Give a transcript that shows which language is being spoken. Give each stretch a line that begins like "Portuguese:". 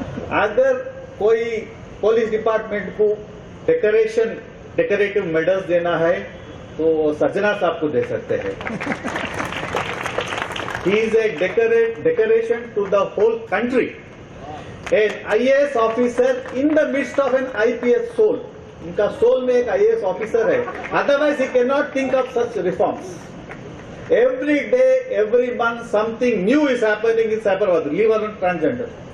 Hindi: अगर कोई police department को डेकोरेटिव मेडल्स देना है तो सज्जनार साहब को दे सकते हैं.
English: He is a decoration to the whole country. An IAS officer in the midst of an IPS soul.
Hindi: इनका सोल में एक IAS ऑफिसर है.
English: Otherwise he cannot think of such reforms. Every day, every month, something new is happening in Cyberabad. Leave alone transgender.